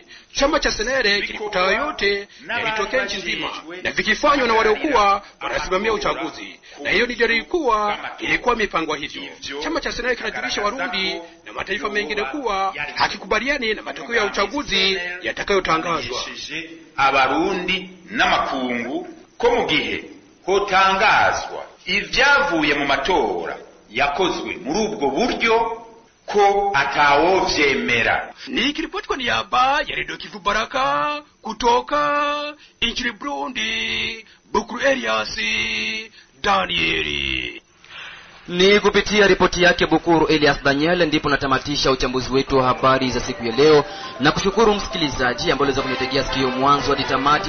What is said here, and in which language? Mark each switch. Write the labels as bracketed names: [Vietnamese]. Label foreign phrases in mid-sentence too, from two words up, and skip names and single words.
[Swahili] Chama cha SNEL kilikuta yote yalitokea nchi nzima na vikifanywa na waliokuwa wanasimamia uchaguzi, na hiyo ni dalili kuwa ilikuwa mipango hivyo. Chama cha SNEL kinajulisha Warundi na mataifa mengine kuwa hakikubaliani na matokeo ya uchaguzi yatakayotangazwa. [Rundi] Abarundi n'amakungu ko mu gihe hotangazwa ivyavuye mu matora yakozwe muri ubwo buryo ko atawovyemera. [Swahili] Ni kiripoti kwa niaba ya Radio Kivu Baraka kutoka nchini Burundi, Bukuru Elias Danieli. Ni kupitia ripoti yake Bukuru Elias Daniel ndipo natamatisha uchambuzi wetu wa habari za siku ya leo, na kushukuru msikilizaji ambaye aliweza kunitegea sikio mwanzo hadi tamati.